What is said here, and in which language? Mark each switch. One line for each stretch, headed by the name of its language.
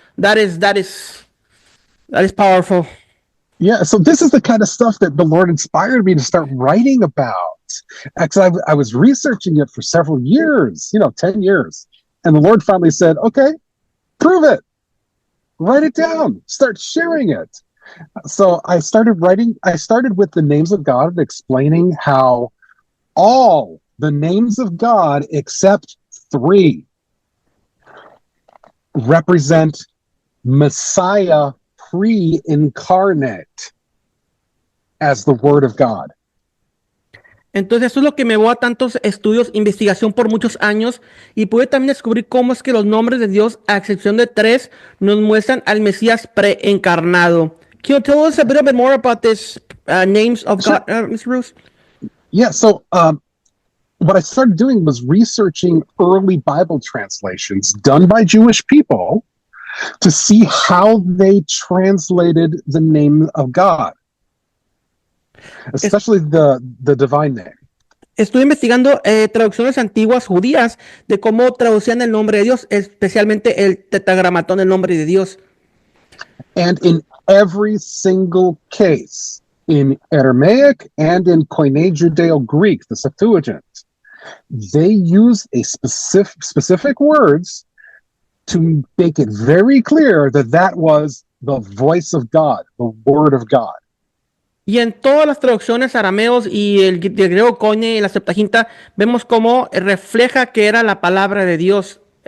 English: That is powerful. Yeah, so this is the kind of stuff that the Lord inspired me to start writing about. Actually, I was researching it for several years, 10 years. And the Lord finally said, okay, prove it. Write it down. Start sharing it. So I started with the names of God and explaining how all the names of God except 3 represent Messiah pre-incarnate as the Word of God.
Spanish: Entonces eso es lo que me llevó a tantos estudios, investigación por muchos años, y pude también descubrir cómo es que los nombres de Dios, a excepción de 3, nos muestran al Mesías preencarnado.
English: Can you tell us a bit more about this names of God, Mr. Bruce? Yeah, so what I started doing was researching early Bible translations done by Jewish people to see how they translated the name of God, especially the divine name.
Spanish: Estuve investigando traducciones antiguas judías de cómo traducían el nombre de Dios, especialmente el tetragramatón del nombre de Dios.
English: And in every single case, in Aramaic and in Koine Judeo-Greek, the Septuagint, they use a specific words to make it very clear that was the voice of God, the word of God.
Spanish: Y en todas las traducciones arameos y el griego Koine y la Septuaginta, vemos cómo refleja que era la palabra de Dios.